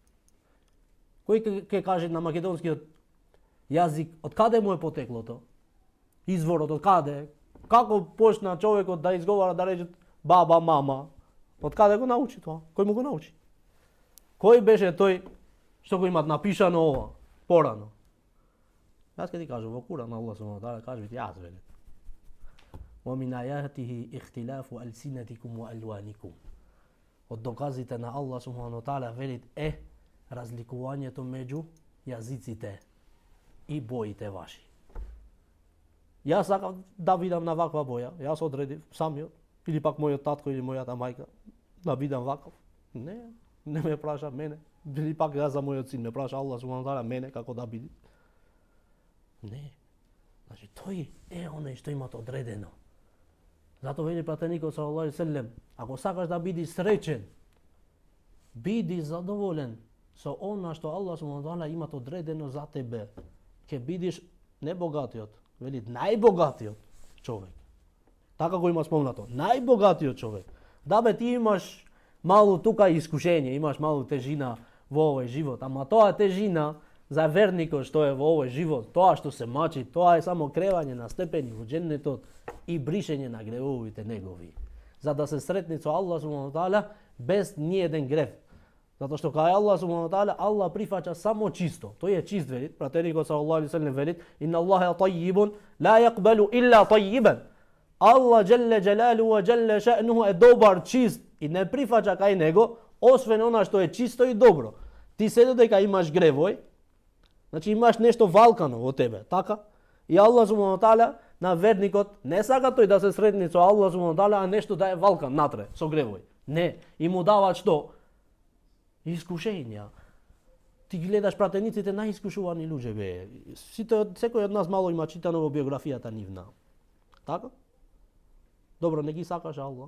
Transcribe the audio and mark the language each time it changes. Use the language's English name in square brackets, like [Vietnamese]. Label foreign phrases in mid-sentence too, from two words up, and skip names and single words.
[Macedonian] Кој ќе каже на македонскиот јазик, од каде му е потеклото? Изворот од каде? Како почна човекот да изговара, да рече баба, мама? Од каде го научи тоа? Кој му го научи? Кој беше тој што го имат напишано ова порано? Јас ќе ти кажам, во Куран [Arabic] الله سبحانه وتعالى [Macedonian] кажува, јас велам: [Arabic] "ومن آياته اختلاف ألسنتكم وألوانكم." [Macedonian] Од доказите на [Arabic] الله سبحانه وتعالى [Macedonian] велит е разликувањето меѓу јазиците и боите ваши. Јас сакам да видам на ваква боја, јас одредив самиот, или пак мојот татко или мојата мајка, да видам ваков. Не ме праша мене, или пак јас за мојот син ме праша [Arabic] الله سبحانه وتعالى [Macedonian] мене како да биде. Не. Значи тој е оној што имат одредено. Зато вели пратеникот [Arabic] صلى الله عليه وسلم, [Macedonian] ако сакаш да бидеш среќен, биди задоволен со она што [Arabic] الله سبحانه وتعالى [Macedonian] имат одредено за тебе. Ќе бидеш не богатиот, вели најбогатиот човек. Така го има спомнато. Најбогатиот човек. Да бе, ти имаш малу тука искушение, имаш малу тежина во овој живот, ама тоа тежина за верникот што е во овој живот, тоа што се мачи, тоа е само кревање на степени во џеннетот и бришење на гревовите негови. За да се сретни со [Arabic] الله سبحانه وتعالى [Macedonian] без ниеден грев. Затоа што кај [Arabic] الله سبحانه وتعالى [Macedonian] Аллах прифаќа само чисто. Тој е чист, велит пратеникот [Arabic] صلى الله عليه وسلم [Macedonian] велит: [Arabic] "إن الله طيب لا يقبل إلا طيبا." الله جل جلاله وجل شأنه [Macedonian] е добар, чист и не прифаќа кај него освен она што е чисто и добро. Ти се додека имаш гревој, значи имаш нешто валкано во тебе, така? И [Arabic] الله سبحانه وتعالى [Macedonian] на верникот не сака тој да се сретни со [Arabic] الله سبحانه وتعالى, [Macedonian] а нешто да е валкан натре со гревој. Не, и му даваат што? Искушенија. Ти гледаш пратениците најискушувани луѓе бе. Секој од нас мало има читано во биографијата нивна. Така? Добро, не ги сакаш Аллах.